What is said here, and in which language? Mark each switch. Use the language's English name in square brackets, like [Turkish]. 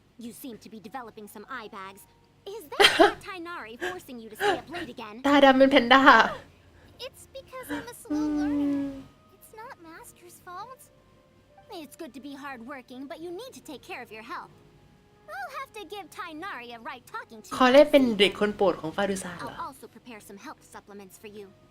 [English] You seem to be developing some eye bags. Is that Tainari forcing you to stay up late again? [Thai] ตาดำเป็นแพนด้า [English] It's because I'm a slow learner. It's not Master's fault. It's good to be hardworking, but you need to take care of your health. I'll have to give Tainari a right talking to. [Thai] ขอเล่นเป็นเด็กคนโปรดของฟารุซานเหรอ [English] I'll also prepare some health supplements for you.